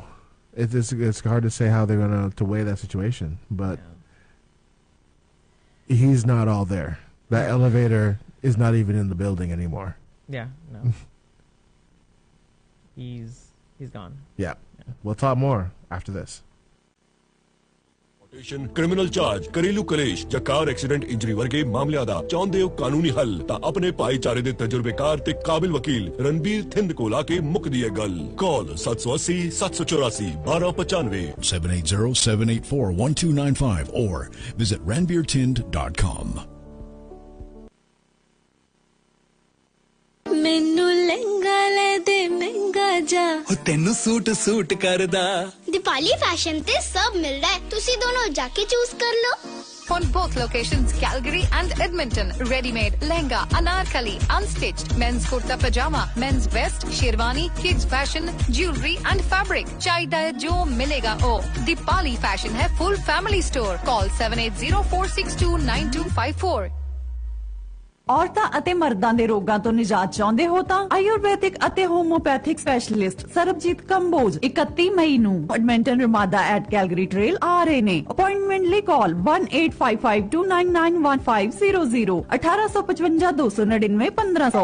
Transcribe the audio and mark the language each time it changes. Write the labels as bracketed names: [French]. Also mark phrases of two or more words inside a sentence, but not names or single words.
[English] It's hard to say how they're going to weigh that situation. But he's not all there. That elevator is not even in the building anymore. Yeah, no. He's gone. Yeah. We'll talk more after this. criminal charge [Punjabi] ਘਰੇਲੂ ਕਲੇਸ਼ ਜਾਂ [English] car accident injury [Punjabi] ਵਰਗੇ ਮਾਮਲਿਆਂ ਦਾ ਚਾਹੁੰਦੇ ਹੋ ਕਾਨੂੰਨੀ ਹੱਲ ਤਾਂ ਆਪਣੇ ਭਾਈਚਾਰੇ ਦੇ ਤਜਰਬੇਕਾਰ ਤੇ ਕਾਬਿਲ ਵਕੀਲ ਰਣਬੀਰ ਥਿੰਦ ਕੋਲ ਆ ਕੇ ਮੁੱਕਦੀ ਹੈ ਗੱਲ ਕਾਲ 780 784 1295 [English] 780-784-1295 or visit ranbirtind.com. [Punjabi] ਮੈਨੂੰ ਲਹਿੰਗਾ ਲੈ ਦੇ ਮਹਿੰਗਾ ਜਾ ਉਹ ਤੈਨੂੰ ਸੂਟ ਕਰਦਾ ਦੀਪਾਲੀ ਫੈਸ਼ਨ ਤੇ ਸਭ ਮਿਲਦਾ ਹੈ ਤੁਸੀਂ ਦੋਨੋਂ ਜਾ ਕੇ ਚੂਜ਼ ਕਰ ਲਓ [English] On both locations, Calgary and Edmonton, ready-made, lehenga, anarkali, unstitched, men's kurta pajama, men's vest, sherwani, kids fashion, jewelry and fabric. [Punjabi] ਚਾਹੀਦਾ ਜੋ ਮਿਲੇਗਾ ਉਹ. [English] Deepali Fashion hai full family store. Call 7804629254. [Punjabi] ਔਰਤਾਂ ਅਤੇ ਮਰਦਾਂ ਦੇ ਰੋਗਾਂ ਤੋਂ ਨਿਜਾਤ ਚਾਹੁੰਦੇ ਹੋ ਤਾਂ ਆਯੁਰਵੈਦਿਕ ਅਤੇ [English] homeopathic specialist [Punjabi] ਸਰਬਜੀਤ ਕੰਬੋਜ 31 ਮਈ ਨੂੰ ਐਡਮਿੰਟਨ ਰਮਾਦਾ ਐਟ ਕੈਲਗਰੀ ਟ੍ਰੇਲ ਆ ਰਹੇ ਨੇ ਅਪਾਇੰਟਮੈਂਟ ਲਈ ਕਾਲ 1855299150 1855 299 1500